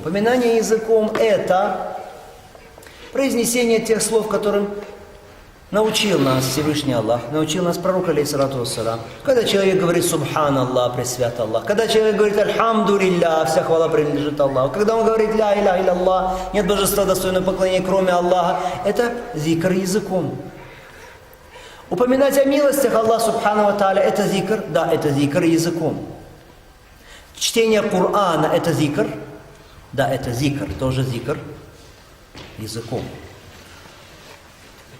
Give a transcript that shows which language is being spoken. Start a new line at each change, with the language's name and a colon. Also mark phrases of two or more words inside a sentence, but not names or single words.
Russian: Поминание языком – это произнесение тех слов, которым научил нас Всевышний Аллах, научил нас пророк,
Arabic: عليه الصلاة والسلام.
Russian: Когда человек говорит
Arabic: «سبحان الله»,
Russian: «Пресвят Аллах», когда человек говорит «Альхамдулилля», «Вся хвала принадлежит Аллаху», когда он говорит
Arabic: «لا إله إلا الله»,
Russian: «Нет божества достойного поклонения, кроме Аллаха», это зикр языком. Упоминать о милостях Аллаха
Arabic: سبحانه وتعالى –
Russian: это зикр? Да, это зикр языком. Чтение Корана – это зикр? Да, это зикр, тоже зикр языком.